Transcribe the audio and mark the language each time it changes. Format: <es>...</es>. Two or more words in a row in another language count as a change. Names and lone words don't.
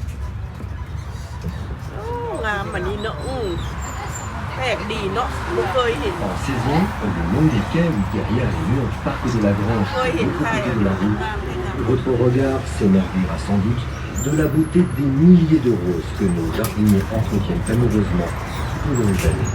<th>โอ้งามอันนี้เนาะแปลกดีเนาะไม่เคยเห็น</th> <fr>En saison, le long des quais ou derrière les murs du parc de la Grange,</fr> <th>เคย</th> <fr>de</fr> <th>เห็น</th> <fr>l'autre</fr> <th>ใคร</th> <fr>côté</fr> <th>อ่ะ</th> <fr>de la rue,</fr> <th>งามเลยงาม</th> <fr>votre regard s'émerveillera sans doute de la beauté des milliers de roses que nos jardiniers entretiennent amoureusement tout le long de l'année.</fr>